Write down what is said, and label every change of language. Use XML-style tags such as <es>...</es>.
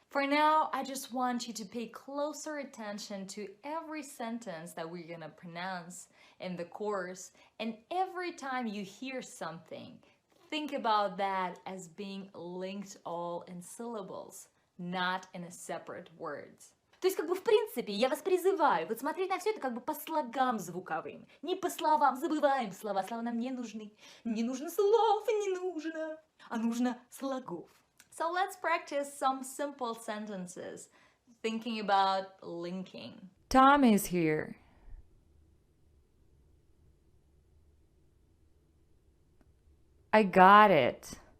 <en>For now, I just want you to pay closer attention to every sentence that we're gonna pronounce in the course, and every time you hear something, think about that as being linked all in syllables, not in a separate words.</en> <ru>То есть, как бы, в принципе, я вас призываю вот смотреть на все это как бы по слогам звуковым. Не по словам, забываем слова, слова нам не нужны. Не нужно слов, не нужно, а нужно слогов.</ru> <en>So let's practice some simple sentences, thinking about linking. Tom is here. I got it.</en>